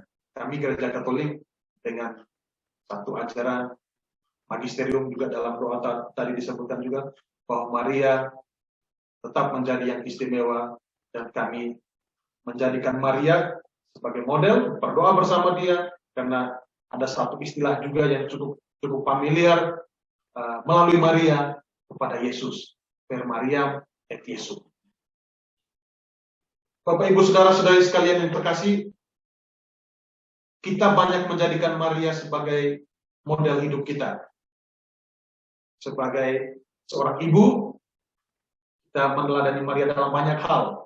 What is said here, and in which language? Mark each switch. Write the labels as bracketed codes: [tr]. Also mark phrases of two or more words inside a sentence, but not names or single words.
[id] Kami gereja Katolik dengan satu ajaran magisterium, juga dalam doa tadi disebutkan juga bahwa Maria tetap menjadi yang istimewa, dan kami menjadikan Maria sebagai model, berdoa bersama dia, karena ada satu istilah juga yang cukup familiar melalui Maria kepada Yesus, [la] per Mariam et Yesus. [id] Bapak Ibu Saudara-saudari sekalian yang terkasih, kita banyak menjadikan Maria sebagai model hidup kita. Sebagai seorang ibu, kita meneladani Maria dalam banyak hal.